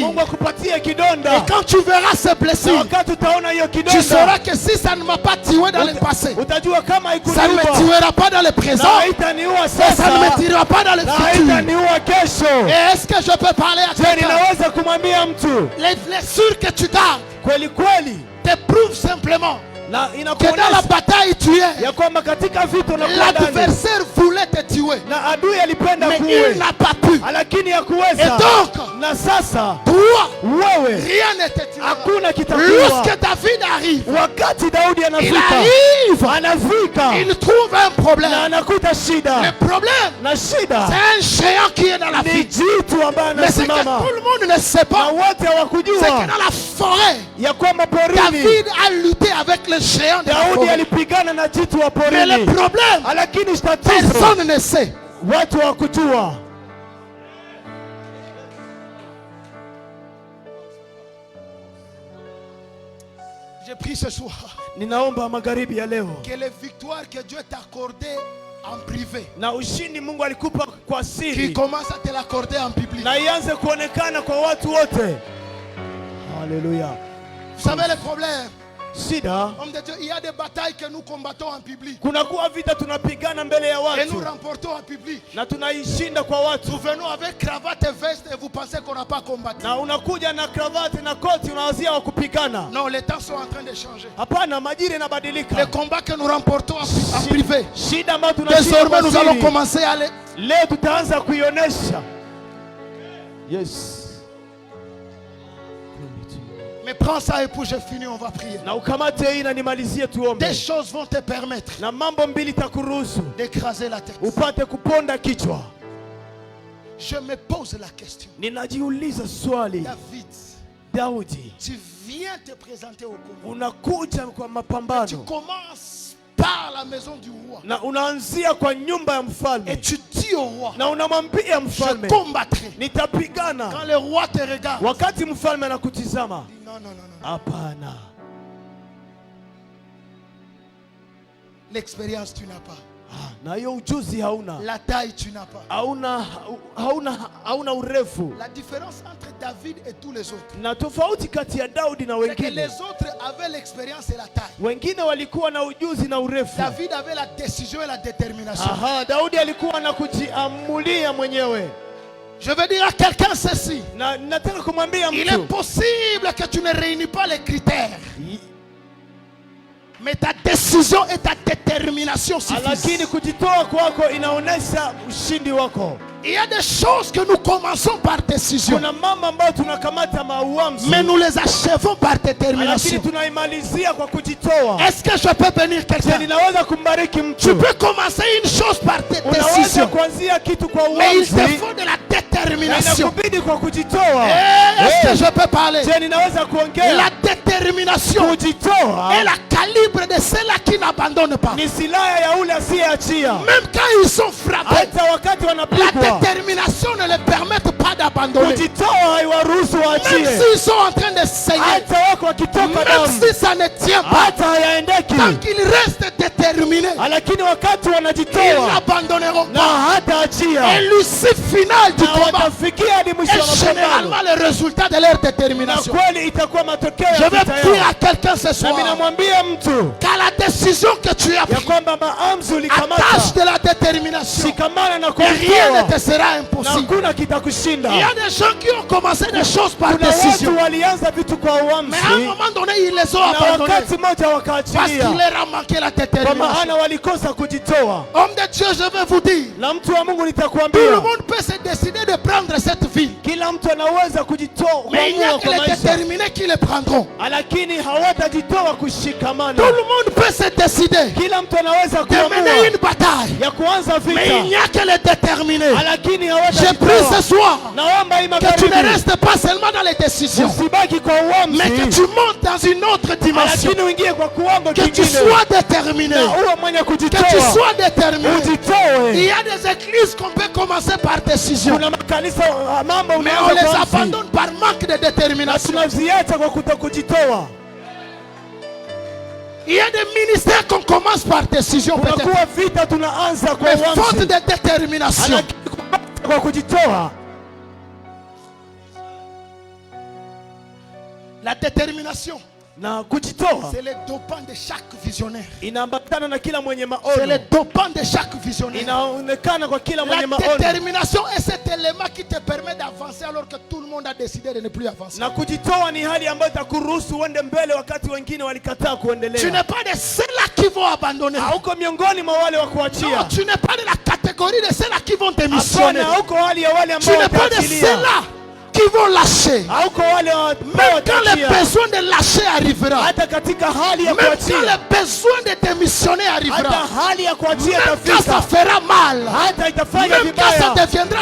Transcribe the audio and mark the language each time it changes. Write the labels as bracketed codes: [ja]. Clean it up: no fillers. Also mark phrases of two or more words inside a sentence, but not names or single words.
[sw] Mungu akupatie [fr] Et [sw] kidonda, [fr] quand tu verras ces [sw] na [fr] blessures, [sw] wakati utaona hiyo [fr] tu [sw] kidonda [fr] sauras que si ça ne m'a pas tué dans le passé, [sw] utajua kama [fr] ça ne me [sw] haikuniua [fr] tuera pas dans le présent, [sw] na haitaniua [fr] et ça ne [sw] sasa [fr] me tuera pas dans le [sw] na [fr] futur. [sw] haitaniua kesho. [fr] Et est-ce que je peux parler à [sw] Je, [fr] quelqu'un? [sw] ninaweza kumwambia mtu [fr] Les blessures que tu gardes [sw] kweli kweli, [fr] te prouvent simplement [sw] na [fr] que dans la [sw] inakuonyesha [fr] bataille tu es. [sw] ya kwamba katika vita unakuwa ndani, [fr] L'adversaire voulait te tuer, [sw] na adui alipenda [fr] mais [sw] kuue, [fr] il n'a pas pu. [sw] lakini [fr] Et [sw] hakuweza. [fr] donc, [sw] Na sasa [fr] toi, [sw] wewe [fr] rien ne te tuera. [sw] hakuna kitakuwa. [fr] Lorsque David arrive, [sw] Wakati Daudi [fr] il [sw] anafika, [fr] arrive, [sw] anafika [fr] il trouve un [sw] na [fr] problème. [sw] anakuta [fr] Le [sw] shida, [fr] problème, [sw] na shida [fr] c'est un géant qui est dans la [sw] ni [fr] vie. [sw] jitu ambaye [fr] Mais c'est que [sw] anasimama, [fr] tout le monde ne sait [sw] na [fr] pas. [sw] wote [fr] C'est que [sw] hawakujua [fr] dans la forêt, [sw] ya kwamba porini [fr] David a lutté avec le géant de la [sw] Daudi [fr] forêt. [sw] alipigana na jitu wa [fr] Mais le [sw] porini, [fr] problème, [sw] lakini tatizo [fr] personne ne sait. [sw] watu hawakujua. [fr] Je prie ce soir [sw] Ninaomba magharibi ya leo, [fr] que les victoires que Dieu t'a accordées en privé, [sw] na ushindi Mungu alikupa kwa [fr] qu'il [sw] siri, [fr] commence à te l'accorder en public. [sw] na ianze kuonekana kwa watu wote. Haleluya. [fr] Vous savez le problème, [sw] Shida, [fr] homme de Dieu, il y a des batailles que nous combattons en public [sw] kunakuwa vita tunapigana mbele ya [fr] et nous [sw] watu [fr] remportons en public. [sw] na tunaishinda kwa watu, [fr] Nous venons avec cravate et veste et vous pensez qu'on n'a pas combattu. [sw] na unakuja na kravati na koti, unawazia wa kupigana. [fr] Non, les temps sont en train de changer. [sw] Hapana, majira [fr] Les [sw] inabadilika. [fr] combats que nous remportons en privé, [sw] Shida ambayo tunashinda [fr] désormais [sw] kwa [fr] nous allons [sw] siri, [fr] commencer à les... [sw] leo tutaanza kuionyesha. [en] Yes. [fr] Mais prends ça et puis j'ai fini, on va prier. [sw] Na ukamate hii na nimalizie tuombe. [fr] Des choses vont te permettre [sw] Na mambo mbili takuruhusu [fr] d'écraser la tête. [sw] upate kuponda kichwa. [fr] Je me pose la question. [sw] Ninajiuliza swali, [fr] David, [sw] Daudi, [fr] tu viens te présenter au combat. [sw] unakuja kwa [fr] Tu [sw] mapambano [fr] commences par la maison du roi [sw] na unaanzia kwa nyumba ya [fr] et [sw] mfalme [fr] tu dis au roi, [sw] na unamwambia [fr] je [sw] mfalme, [fr] combattrai. Quand [sw] nitapigana. [fr] le roi te regarde, [sw] Wakati mfalme anakutizama, [fr] non, non, non, non. [sw] hapana, [fr] L'expérience tu n'as pas. [sw] na hiyo ujuzi hauna, [fr] La taille tu n'as pas. [sw] hauna urefu. [fr] La différence entre David et tous les autres, [sw] Na tofauti kati ya Daudi na [fr] c'est que [sw] wengine, [fr] les autres avaient l'expérience et la taille. [sw] wengine walikuwa na ujuzi na urefu. [fr] David avait la décision et la détermination. [sw] Aha, Daudi alikuwa na kujiamulia mwenyewe. [fr] Je veux dire à quelqu'un ceci. [sw] Na nataka kumwambia [fr] Il est [sw] mtu, [fr] possible que tu ne réunis pas les critères, mais ta décision et ta détermination [sw] lakini [fr] suffisent. [sw] kujitoa kwako inaonesha ushindi wako. [fr] Il y a des choses que nous commençons par décision, [sw] Kuna mambo ambayo tunakamata mauamuzi, [fr] mais nous les achevons par [sw] lakini [fr] détermination. [sw] tunaimalizia kwa kujitoa. [fr] Est-ce que je peux bénir [sw] Je, [fr] quelqu'un? [sw] ninaweza kumbariki [fr] Tu [sw] mtu. [fr] peux commencer une chose par [sw] Unaweza [fr] décision, [sw] kuanzia kitu kwa [fr] mais il te [sw] uamuzi, [fr] faut de la [sw] na [fr] détermination. [sw] inakubidi kwa kujitoa. [fr] Est-ce que je peux parler? [sw] Je, ninaweza [fr] La [sw] kuongea. [fr] détermination [sw] Kujitoa [fr] est la calibre de ceux-là qui n'abandonnent pas. [sw] ni silaha ya ule asiyeachia. [fr] Même quand ils sont frappés, [sw] Hata wakati [fr] la [sw] wanapigwa, [fr] détermination ne les permet pas d'abandonner. [sw] abandonner. Kujitoa haiwaruhusu [fr] Même [sw] waachie. [fr] s'ils sont en train de saigner, [sw] Hata wako wakitoka [fr] même [sw] damu, [fr] si ça ne tient pas, [sw] hata hayaendeki, [fr] tant qu'ils restent déterminés, [sw] lakini wakati [fr] ils [sw] wanajitoa [fr] n'abandonneront [sw] na [fr] pas. [sw] hataachia, [fr] Et l'issue finale du [sw] na [fr] combat [sw] watafikia hadi mwisho wa [fr] est généralement [sw] mapambano, [fr] le résultat de leur [sw] na [fr] détermination. [sw] kweli itakuwa matokeo [fr] Je [sw] ya [fr] vais [sw] vita [fr] dire [sw] yao. [fr] à quelqu'un ce [sw] Na [fr] soir [sw] mimi namwambia mtu [fr] qu'à la décision que tu as [sw] ya [fr] prise, [sw] kwamba maamuzi [fr] attache [sw] ulikamata, [fr] de la détermination, [sw] shikamana na [fr] et rien [sw] kujitoa, [fr] ne te sera [sw] na [fr] impossible. [sw] hakuna kitakushinda. [fr] Il y a des gens qui ont commencé des choses par [sw] Kuna [fr] décision, [sw] watu walianza vitu kwa [fr] mais à un [sw] uamuzi, [fr] moment donné, ils les ont [sw] na [fr] abandonnés [sw] wakati mmoja [fr] parce [sw] wakaachilia, [fr] qu'il leur a manqué la [sw] kwa [fr] détermination. [sw] maana walikosa kujitoa. [fr] Homme de Dieu, je vais vous dire, [sw] Na mtu wa Mungu [fr] tout le [sw] nitakwambia, [fr] monde peut se décider de prendre cette vie, [sw] kila mtu anaweza kujitoa [fr] mais il n'y a [sw] kuamua [fr] que [sw] kwa [fr] les [sw] maisha, [fr] déterminés qui les prendront. [sw] lakini hawatajitoa [fr] Tout [sw] kushikamana. [fr] le monde peut se décider [sw] Kila mtu anaweza [fr] de mener [sw] kuamua [fr] une bataille, [sw] ya kuanza [fr] mais il n'y [sw] vita, [fr] a que les déterminés. [sw] lakini [fr] Je prie ce [sw] hawatajitoa. [fr] soir [sw] Naomba hii [fr] que tu ne [sw] magharibi [fr] restes pas seulement dans les décisions, [sw] usibaki kwa [fr] mais que [sw] uamuzi, [fr] tu montes dans une autre dimension, [sw] lakini uingie kwa kiwango [fr] que tu [sw] kingine, [fr] sois déterminé, [sw] na uwe mwenye [fr] que tu [sw] kujitoa, [fr] sois déterminé. Il [sw] ujitoe. [fr] y a des églises qu'on peut commencer par décision, [sw] Kuna makanisa mambo [fr] mais on [sw] unaanza [fr] les [sw] kwa uamuzi, [fr] abandonne par manque de [sw] na [fr] détermination. [sw] tunaziacha kwa kutokujitoa. [fr] Il y a des ministères qu'on commence par décision peut-être, [sw] Kunakuwa vita tunaanza kwa [fr] mais faute [sw] uamuzi, [fr] de détermination, [sw] lakini kubaki kwa kujitoa. [fr] la détermination, [sw] Na kujitoa [fr] c'est le dopant de chaque visionnaire. [sw] inaambatana na kila mwenye [fr] C'est le [sw] maono, [fr] dopant de chaque visionnaire. [sw] inaonekana kwa kila [fr] La [sw] mwenye maono. [fr] détermination est cet élément qui te permet d'avancer alors que tout le monde a décidé de ne plus avancer. [sw] Na kujitoa ni hali ambayo itakuruhusu uende mbele wakati wengine walikataa [fr] Tu [sw] kuendelea. [fr] n'es pas de ceux-là qui vont abandonner. [sw] Hauko miongoni mwa wale wa [fr] Non, [sw] kuachia. [fr] tu n'es pas de la catégorie de ceux-là qui vont démissionner. [sw] Hapana, hauko hali ya wale [fr] Tu [sw] ambao [fr] n'es pas de [sw] wataachilia. [fr] ceux-là qui vont lâcher. [sw] Hauko wale ambao [fr] Même quand le [sw] wataachilia. [fr] besoin de lâcher arrivera, [sw] Hata katika hali ya [fr] même quand [sw] kuachia, [fr] le besoin de démissionner [sw] hata [fr] arrivera, [sw] hali ya kuachia [fr] même quand ça [sw] itafika, [fr] fera mal, [sw] hata itafanya [fr] même quand ça [sw] vibaya, [fr] deviendra